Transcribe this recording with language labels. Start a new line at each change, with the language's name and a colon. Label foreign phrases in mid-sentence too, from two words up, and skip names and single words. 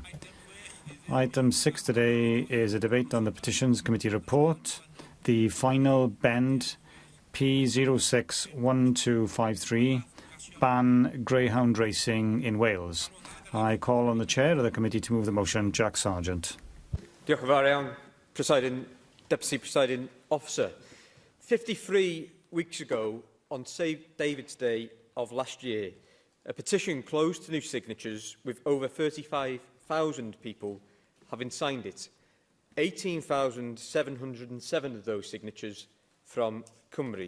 English: Item 6 today is a debate on the Petitions Committee report, the final bend P061253, ban greyhound racing in Wales. I call on the chair of the committee to move the motion, Jack Sargeant.
Welsh: Diolch yn fawr iawn,
English: Deputy Presiding Officer. 53 weeks ago, on St David's Day of last year, a petition closed to new signatures with over 35,000 people having signed it. 18,707 of those signatures from Cymru.